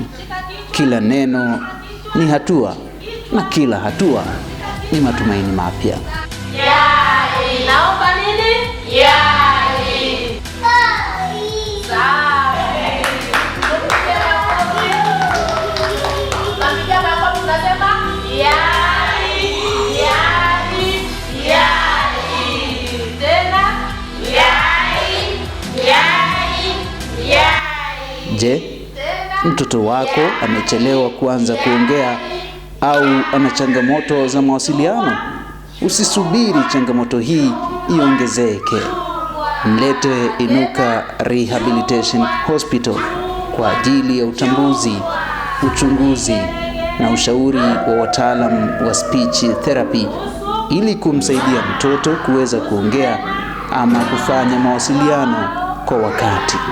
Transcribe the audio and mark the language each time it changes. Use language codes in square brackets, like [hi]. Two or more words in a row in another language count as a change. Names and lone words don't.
[sw] Kila neno ni hatua na kila hatua ni matumaini mapya. Yai. Naomba nini? Yai. Sawa. Tunapiga makofi, tunasema yai, yai, yai. Tena yai, yai, yai. Je, mtoto wako amechelewa kuanza kuongea au ana changamoto za mawasiliano? Usisubiri changamoto hii iongezeke. Mlete Inuka Rehabilitation Hospital kwa ajili ya utambuzi, uchunguzi na ushauri wa wataalamu wa [en] speech therapy [sw] ili kumsaidia mtoto kuweza kuongea ama kufanya mawasiliano kwa wakati.